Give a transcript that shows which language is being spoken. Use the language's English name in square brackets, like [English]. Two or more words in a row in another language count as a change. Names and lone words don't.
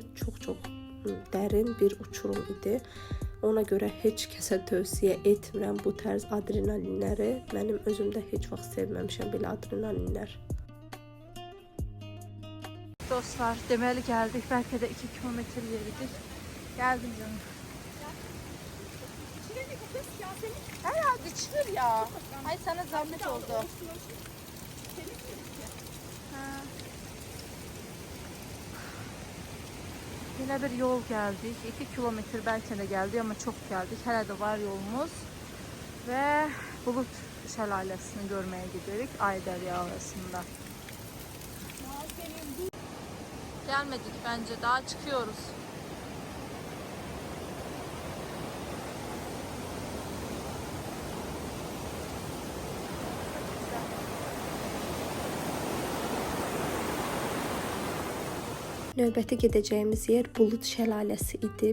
[Azerbaijani] Çox dərin bir uçurum idi. Ona görə heç kəsə tövsiyə etmirəm bu tərz adrenalinləri. Mənim özümdə heç vaxt sevməmişəm belə adrenalinlər. Dostlar, deməli gəldik. Bəlkə də 2 kilometr yeridik. Gəldim canım. [Turkish] Herhalde içilir ya. Ay sana zahmet oldu. Yine bir yol geldik. 2 kilometre belki de geldi ama çok geldik. Herhalde var yolumuz. Ve Bulut Şelalesi'ni görmeye gidiyoruz. Ayderya arasında. Gelmedik bence. Daha çıkıyoruz. [Azerbaijani] Növbəti gedəcəyimiz yer Bulut Şəlaləsi idi.